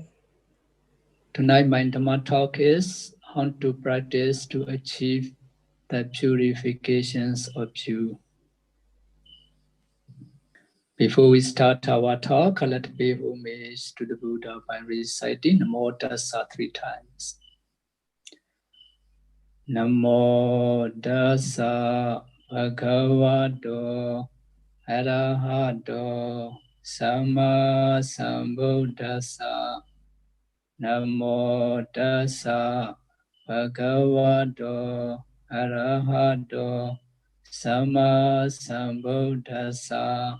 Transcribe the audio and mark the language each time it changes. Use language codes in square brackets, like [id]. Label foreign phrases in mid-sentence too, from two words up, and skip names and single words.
[en] Tonight my Dhamma talk is how to practice to achieve the purifications of you. Before we start our talk, let me pay homage to the Buddha by reciting [pi] Namo Tassa [en] 3 times. [pi] Namo Tassa Bhagavato Arahato Samma Sambuddhassa. Namo Tassa Bhagavato Arahato Samma Sambuddhassa.